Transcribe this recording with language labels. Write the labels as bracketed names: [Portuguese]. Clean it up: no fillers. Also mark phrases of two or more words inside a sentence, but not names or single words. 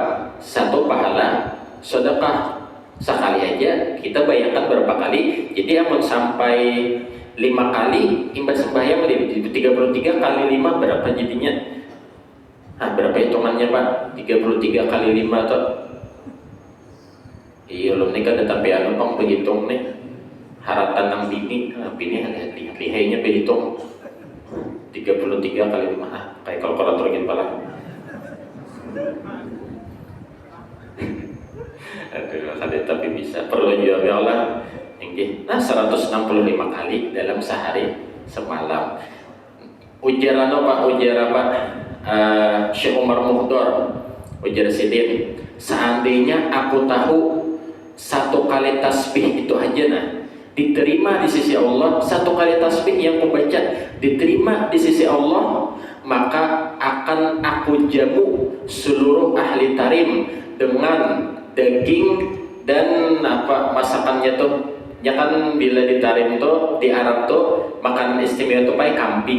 [Banjar] 1 pahala sedekah. Sekali aja, kita bayangkan berapa kali. Jadi amun sampai 5 kali imbas sembahyang 33 kali 5 berapa jadinya? Berapa hitungannya Pak? 33 kali 5 tuh. Iya, belum nikah tapi anu pang berhitung nih. Haratan nang bini lihainya berhitung 33 kali 5 kayak kalkulator gitu pala. Aduh, kada tapi bisa perlu jawab ya Allah. Nah, 165 kali dalam sehari semalam. Ujar apa? Syekh Umar Muhdor ujar Sidin, seandainya aku tahu 1 kali tasbih itu aja diterima di sisi Allah, 1 kali tasbih yang kubaca diterima di sisi Allah, maka akan aku jamu seluruh ahli tarim dengan daging dan masakannya tuh. Ya kan bila di tarim tuh di Arab tuh makanan istimewa tuh pakai kambing.